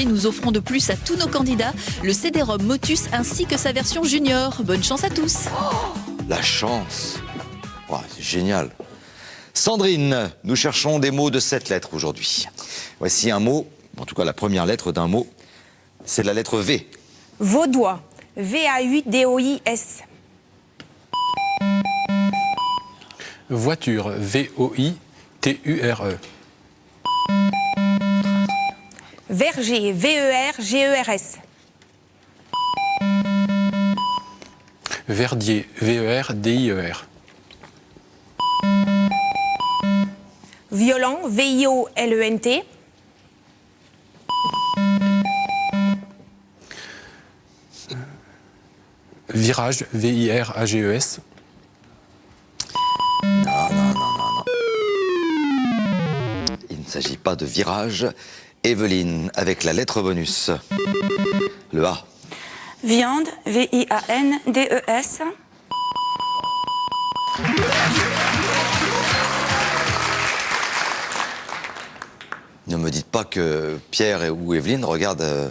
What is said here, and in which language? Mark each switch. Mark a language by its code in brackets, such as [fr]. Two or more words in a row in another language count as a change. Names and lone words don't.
[fr] Nous offrons de plus à tous nos candidats le CD-ROM Motus ainsi que sa version junior. Bonne chance à tous. La chance. Oh, c'est génial. Sandrine, nous cherchons des mots de 7 lettres aujourd'hui. Voici un mot, en tout cas la première lettre d'un mot, c'est la lettre V. Vaudois. V-A-U-D-O-I-S. Voiture. V-O-I-T-U-R-E. Verger. V-E-R-G-E-R-S. Verdier. V-E-R-D-I-E-R. Violent. V-I-O-L-E-N-T. Virage. V-I-R-A-G-E-S. Il ne s'agit pas de virage. Evelyne, avec la lettre bonus. Le A. Viande, V-I-A-N-D-E-S. Ne me dites pas que Pierre ou Evelyne regardent...